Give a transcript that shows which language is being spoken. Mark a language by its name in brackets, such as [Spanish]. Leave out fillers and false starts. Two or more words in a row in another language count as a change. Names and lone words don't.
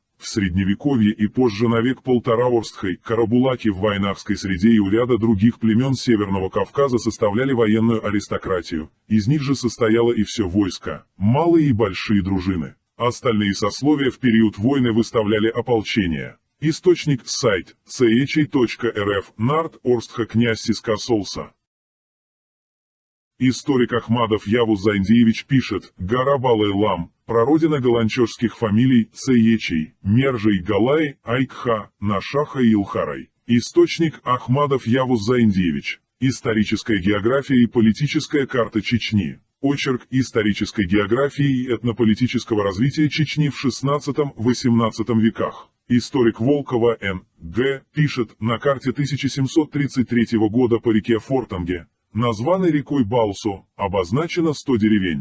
[Russian] В Средневековье и позже на век-полтора Орстхой, карабулаки в вайнахской среде и у ряда других племен Северного Кавказа составляли военную аристократию, из них же состояло и все войско, малые и большие дружины. Остальные сословия в период войны выставляли ополчение. Источник – сайт ceechey.rf, Нарт, Орстха, князь Сиска-Солса. Историк Ахмадов Явуз Зайндиевич пишет: гора Балай-Лам, прародина голанчожских фамилий Цеечей, Мержей, Галай, Айкха, Нашаха и Илхарай. Источник Ахмадов Явуз Зайндиевич. Историческая география и политическая карта Чечни. Очерк исторической географии и этнополитического развития Чечни в XVI-XVIII веках. Историк Волкова Н. Г. пишет: на карте 1733 года по реке Фортанге, названной рекой Балсу, обозначено 100 деревень.